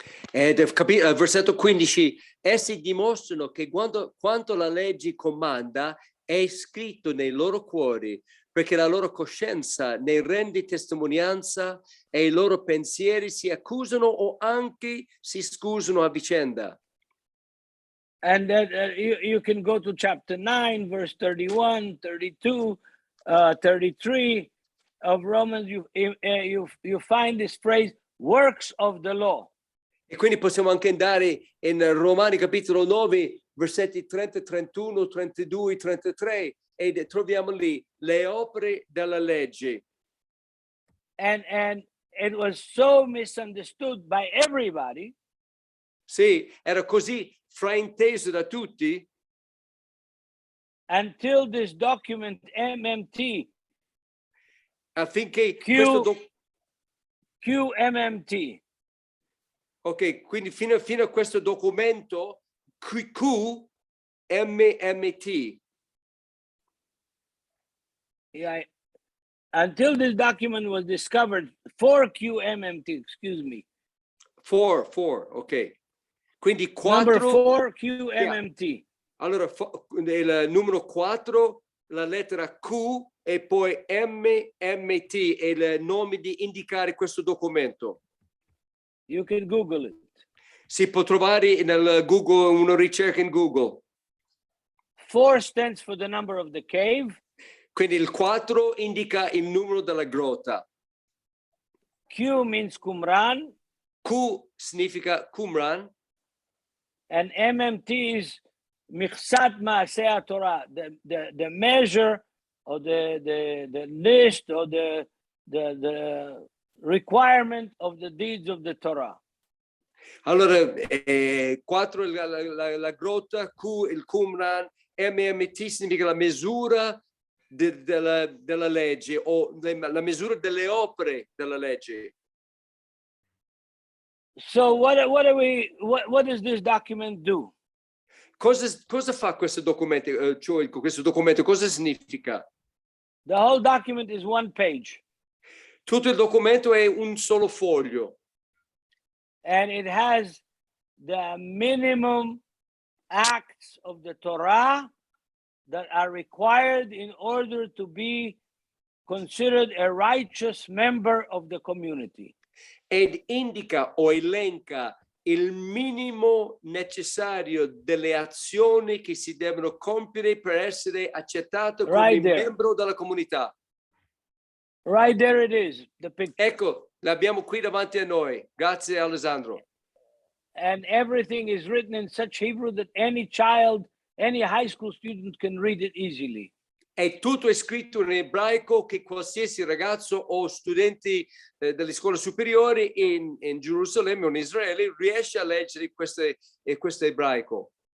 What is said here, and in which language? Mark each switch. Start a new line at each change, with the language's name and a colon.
Italian: Ed versetto 15, essi dimostrano che quanto la legge comanda è scritto nei loro cuori, perché la loro coscienza ne rende testimonianza e i loro pensieri si accusano o anche si scusano a vicenda.
English: And that you can go to chapter 9, verse 31, 32, 33 of Romans. You find this phrase, works of the law.
Italian: E quindi possiamo anche andare in Romani capitolo 9, versetti 30, 31, 32, 33 e troviamo lì le opere della legge.
English: And it was so misunderstood by everybody.
Italian: Sì, era così frainteso da tutti.
English: Until this document MMT.
Italian: Affinché
English: QMMT.
Italian: Ok, quindi fino a questo documento QMMT.
English: Yeah, until this document was discovered for QMMT, excuse me. Four, ok.
Italian: Quindi 4.
English: Number 4 QMMT. Yeah.
Italian: Allora, il numero 4, la lettera Q e poi MMT è il nome di indicare questo documento.
English: You can Google it.
Italian: Si può trovare nel Google, una ricerca in Google.
English: 4 stands for the number of the cave.
Italian: Quindi il 4 indica il numero della grotta.
English: Q means Qumran.
Italian: Q significa Qumran.
English: And MMT is Miqsat Ma'aseh Torah, the measure or the list or the requirement of the deeds of the Torah.
Italian: Allora, 4 la grotta, Q il Qumran, MMT significa la misura della legge o la misura delle opere della legge.
English: So what does this document do?
Italian: Cosa fa questo documento? Questo documento cosa significa?
English: The whole document is 1 page.
Italian: Tutto il documento è un solo foglio.
English: And it has the minimum acts of the Torah that are required in order to be considered a righteous member of the community.
Italian: Ed indica o elenca il minimo necessario delle azioni che si devono compiere per essere accettato come membro della comunità.
English: Right there it is, the picture.
Italian: Ecco, l'abbiamo qui davanti a noi. Grazie Alessandro.
English: And everything is written in such Hebrew that any child, any high school student can read it easily.
Italian: E tutto è scritto in ebraico che qualsiasi ragazzo o studenti delle scuole superiori in Gerusalemme o in Israele riesce a leggere questo ebraico.